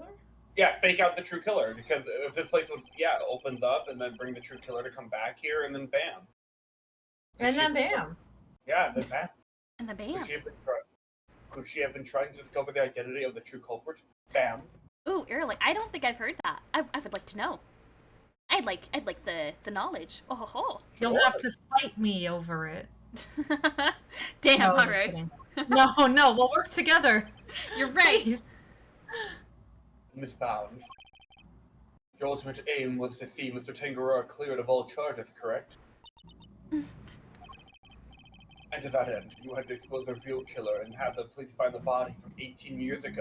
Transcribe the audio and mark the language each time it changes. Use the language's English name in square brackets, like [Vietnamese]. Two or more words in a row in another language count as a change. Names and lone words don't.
[English] Yeah, fake out the true killer, because if this place would, opens up and then bring the true killer to come back here, and then bam. And then bam. Yeah, then bam. And the bam. Could she have been trying to discover the identity of the true culprit? Bam. Ooh, early. I don't think I've heard that. I would like to know. I'd like the knowledge. Oh ho ho. You'll have to fight me over it. Damn, No, alright. just kidding. No, we'll work together. You're right. Please. Miss Bound, your ultimate aim was to see Mr. Tangaroa cleared of all charges, correct? And to that end, you had to expose the real killer and have the police find the body from 18 years ago.